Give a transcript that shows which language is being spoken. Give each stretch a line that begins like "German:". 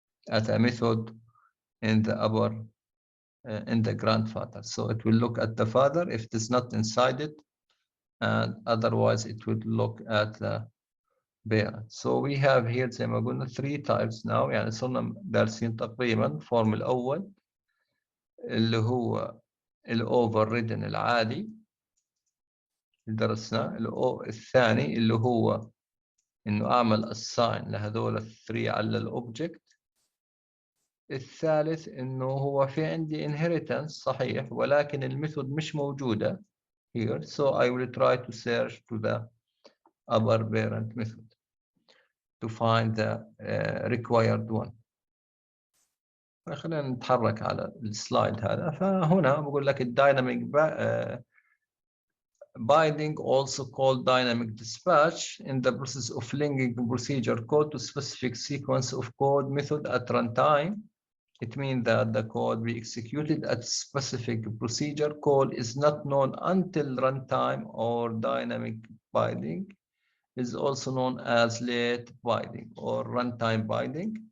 English: at a method in the upper in the grandfather. So it will look at the father if it is not inside it, and otherwise it will look at the parent. So we have here
Arabic: زي ما قلنا
English: 3 types now.
Arabic: يعني صرنا دارسين تقريبا فورم الأول اللي هو الأوفرريدن العادي اللي درسناه. الثاني اللي هو إنه أعمل assign لهذول الثري على الأوبجكت. الثالث إنه هو في عندي inheritance صحيح ولكن الميثود مش موجودة
English: here, so I will try to search to the upper parent method to find the required one.
Arabic: خلينا نتحرك على السلايد هذا. فهنا بقول لك
English: الدايناميك binding, also called dynamic dispatch, in the process of linking procedure code to specific sequence of code method at runtime. It means that the code be executed at specific procedure call is not known until runtime, or dynamic binding is also known as late binding or runtime binding.